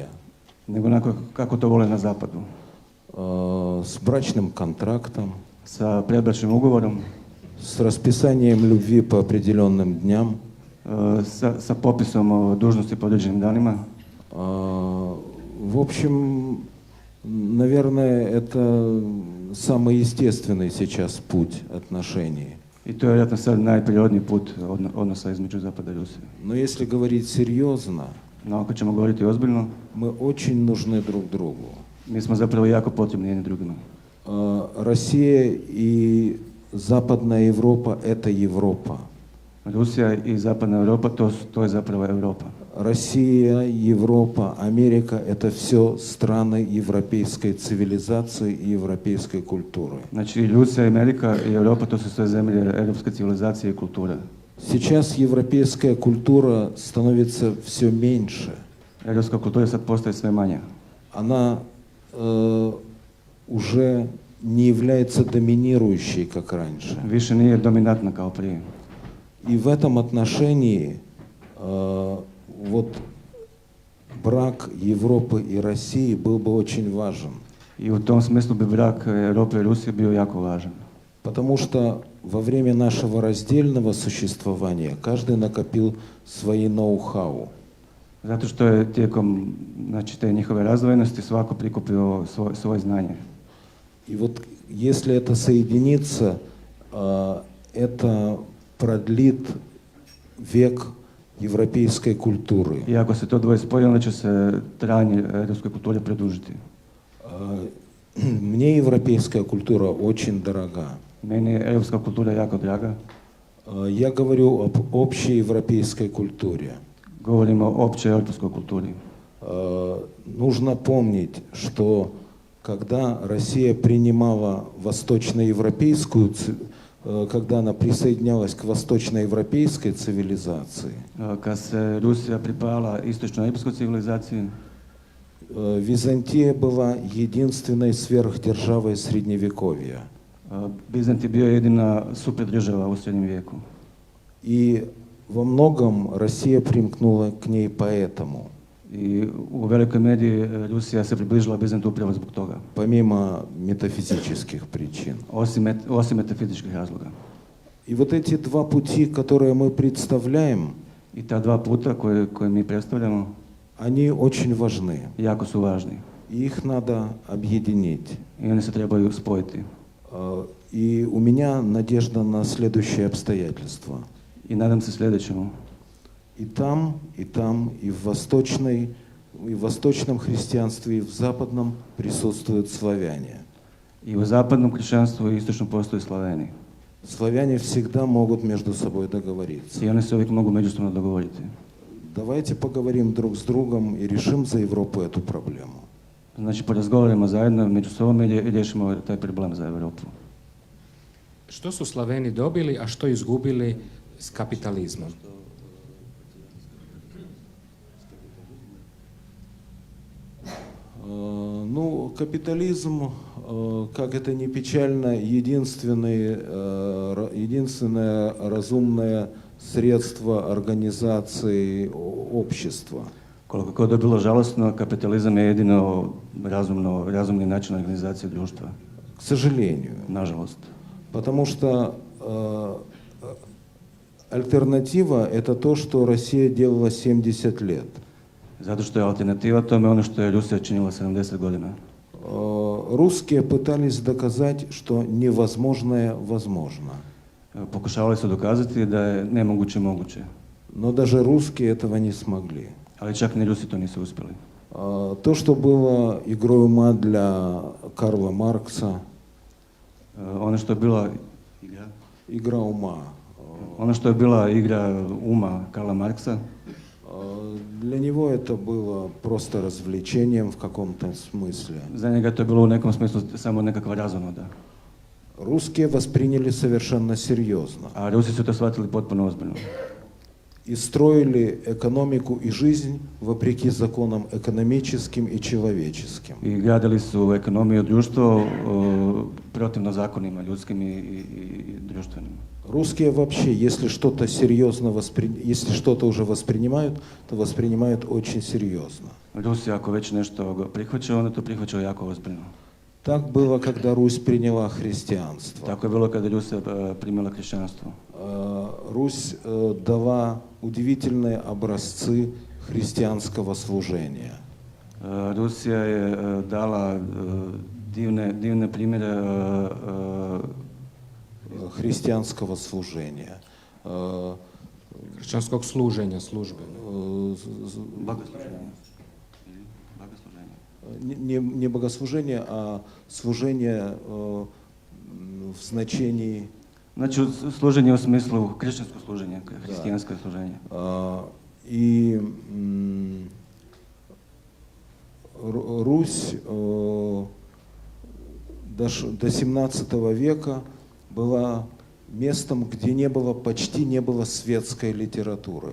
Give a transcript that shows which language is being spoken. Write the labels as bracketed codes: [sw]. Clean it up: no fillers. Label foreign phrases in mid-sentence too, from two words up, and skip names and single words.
[hr] nego onako kako to vole na zapadu. [ru] С брачным контрактом, [hr] Sa predbračnim ugovorom, [ru] с расписанием любви по определенным дням. [hr] sa popisom dužnosti po određenim danima. [ru] В общем, наверное, это самый естественный сейчас путь отношений. [hr] I to je vjerojatno sad najprirodniji put odnosa između Zapada i Rusije. [ru] Но если говорить серьезно, [hr] No ako ćemo govoriti ozbiljno, [ru] мы очень нужны друг другу. [hr] mi smo zapravo jako potrebni jedni drugima. [ru] Россия и Западная Европа – это Европа. [hr] Rusija i Zapadna Europa, to je zapravo Europa. [ru] Россия, Европа, Америка – это все страны европейской цивилизации и европейской культуры. [hr] Znači Rusija, Amerika i Europa, to su sve zemlje europske civilizacije i kulture. [ru] Сейчас европейская культура становится все меньше. [hr] Europska kultura sad postaje sve manja. [ru] Она уже не является доминирующей, как раньше. [hr] Više nije dominantna kao prije. [ru] И в этом отношении вот брак Европы и России был бы очень важен. [hr] I u tom smislu bi brak Europe i Rusije bio jako važan. [ru] Потому что во время нашего раздельного существования каждый накопил свои ноу-хау. [hr] Zato što je tijekom te njihove razdvojenosti svako prikupio svoje znanje. [ru] И вот если это соединится, это продлит век европейской культуры. [hr] I ako se to dvoje spoji, onda će se trajanje europskoj kulturi produžiti. [ru] Мне европейская культура очень дорога. [hr] Meni je europska kultura jako draga. [ru] Я говорю об общей европейской культуре. [hr] Govorimo o općoj europskoj kulturi. [ru] Нужно помнить, что когда Россия принимала восточноевропейскую, когда она присоединялась к восточноевропейской цивилизации, [hr] Kad se Rusija pripala istočnoevropskoj civilizaciji, [ru] Византия была единственной сверхдержавой Средневековья. [hr] Bizant je bio jedina super država u srednjem vijeku. [ru] И во многом Россия примкнула к ней поэтому, [hr] I u velikoj meri Rusija se približila Bizantu upravo zbog toga, [ru] помимо метафизических причин. [hr] osim metafizičkih razloga. [ru] И вот эти два пути, которые мы представляем, [hr] I ta dva puta koje mi predstavljamo [ru] они очень важны. [hr] jako su važni [ru] И их надо объединить. [hr] i oni se trebaju spojiti. [ru] И у меня надежда на следующее обстоятельство. [hr] I nadam se sljedećemu. [ru] И там, и в восточном христианстве, и в западном присутствуют славяне. [hr] I u zapadnom kršćanstvu i istočnom postoji Slaveni. [ru] Славяне всегда могут между собой договориться. [hr] I oni se uvijek mogu međusobno dogovoriti. [ru] Давайте поговорим друг с другом и решим за Европу эту проблему. [hr] Znači, porazgovaramo zajedno među sobom i riješimo taj problem za Europu. Što su Slaveni dobili, a što izgubili s kapitalizmom? [ru] Ну, капитализм, как это ни печально, единственное разумное [hr] sredstvo organizacije [ru] общеstva. [hr] Koliko god je bilo žalostno, kapitalizam je jedino razumni način organizacije društva. [ru] К сожалению. [hr] Nažalost. [ru] Потому что альтернатива – это то, что Россия делала 70 лет. [hr] Zato što je alternativa tome ono što je Rusija činila 70 godina. [ru] Русские пытались доказать, что невозможное возможно. [hr] Pokušavali su dokazati da je nemoguće moguće. [ru] Но даже русские этого не смогли. [hr] Ali čak ni Rusi to nisu uspjeli. [ru] То, что было игрой ума для Карла Маркса, [hr] Ono što je bila [ru] игра ума, [hr] Ono što je bila igra uma Karla Marksa, [ru] для него это было просто развлечением в каком-то смысле. [hr] za njega to je bilo u nekom smislu samo nekakva razonoda. [ru] Русские восприняли совершенно серьезно. [hr] A Rusi su to shvatili potpuno ozbiljno. [ru] И строили экономику и жизнь вопреки законам экономическим и человеческим. [hr] I gradili su ekonomiju i društvo protivno zakonima ljudskim i društvenim. [ru] Русские вообще, если что-то серьезно если что-то уже воспринимают, то воспринимают очень серьезно. [hr] Rusi ako već nešto prihvaćaju, onda to prihvaćaju jako ozbiljno. [ru] Так было, когда Русь приняла христианство. [hr] Tako je bilo kada Rusija primila kršćanstvo. [ru] Русь дала удивительные образцы христианского служения. [hr] Rusija je dala divne primjere [ru] христианского служения. [hr] Kršćanskog služenja, službe. [ru] Не богослужение, а служение в значении... [hr] Znači, služenje u smislu kršćansko služenje, hristijansko služenje. [ru] И Русь до 17 века была местом, где почти не было светской литературы.